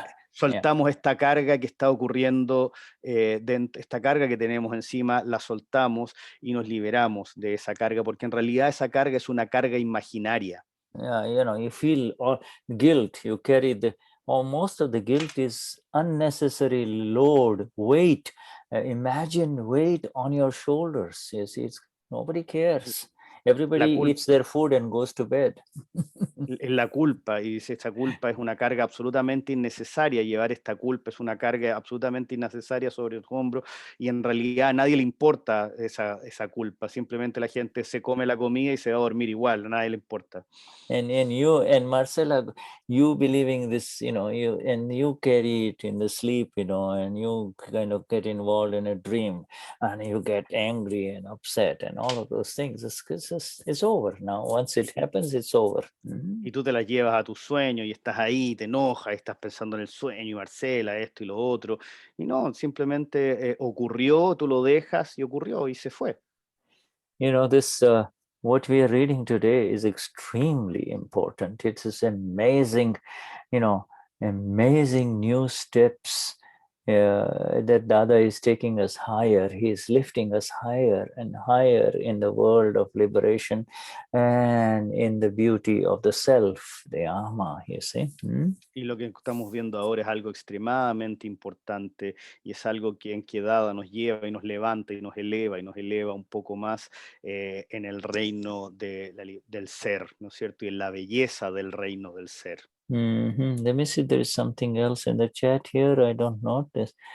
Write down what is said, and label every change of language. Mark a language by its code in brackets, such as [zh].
[es] Soltamos esta carga que está ocurriendo, esta carga que tenemos encima, la soltamos y nos liberamos de esa carga, porque en realidad esa carga es una carga imaginaria. [en] You feel guilt, you carry most of the guilt is unnecessary load, weight. Imagine weight on your shoulders. You see, nobody cares. Everybody eats their food and goes to bed. [es] La culpa, y dice, esta culpa es una carga absolutamente innecesaria. Llevar esta culpa es una carga absolutamente innecesaria sobre el hombro, y en realidad a nadie le importa esa culpa. Simplemente la gente se come la comida y se va a dormir igual, a nadie le importa. [en] And you and Marcella, you believing this, you carry it in the sleep, and you kind of get involved in a dream, and you get angry and upset and all of those things. It's over now. Once it happens, it's over. [es] Y tú te las llevas a tu sueño y estás ahí, te enojas, estás pensando en el sueño, y Marcela, esto y lo otro. Y no, simplemente ocurrió, tú lo dejas y ocurrió y se fue. [en] This... what we are reading today is extremely important. It's this amazing, amazing new steps that Dada is taking us higher. He is lifting us higher and higher in the world of liberation and in the beauty of the self, the ama, you see. [es] Y lo que estamos viendo ahora es algo extremadamente importante y es algo que en que Dada nos lleva y nos levanta y nos eleva un poco más en el reino del ser, ¿no es cierto? Y en la belleza del reino del ser. [en] Let me see, there is something else in the chat here. I don't notice.